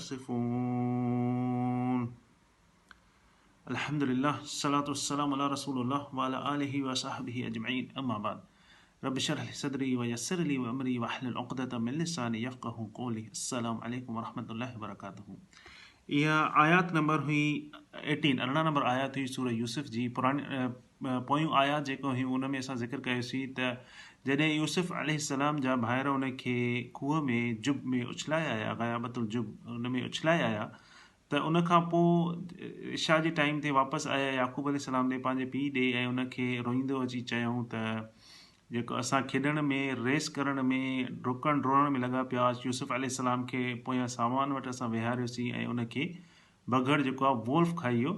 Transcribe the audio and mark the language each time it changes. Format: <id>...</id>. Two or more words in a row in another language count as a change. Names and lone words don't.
<ar>تصفون الحمد لله الصلاة والسلام على رسول الله وعلى آله وصحبه أجمعين أما بعد رب اشرح لي صدري ويسر لي أمري واحلل عقدة من لساني يفقهوا قولي السلام عليكم ورحمة الله وبركاته.</ar> <sd>इहा आयत नंबर हुई 18 अरिड़हं नंबर आयत हुई सूरह यूसुफ जी। पुराणी पोयूं आयत जेको हुयूं उन में असां ज़िक्र कयोसीं त जॾहिं यूसुफ अलैहिस्सलाम जा भाइर उनखे खूह में जुब में उछलाए आया,</sd> <ar>غيابة الجب</ar> <sd>उन में उछलाए आया, त उन खां पोइ इशा जे टाइम ते वापसि आया याक़ूब अलैहिस्सलाम ॾे पंहिंजे पीउ ॾे ऐं उनखे रोईंदो अची चयऊं त जेको असां खेॾण में रेस करण में डुकण डोड़ण में लॻा पिया, यूसुफ अलैहिस्सलाम खे पोयां सामान वटि असां विहारियोसीं ऐं उनखे बग़ड़ जेको आहे वोल्फ खाई वियो।</sd>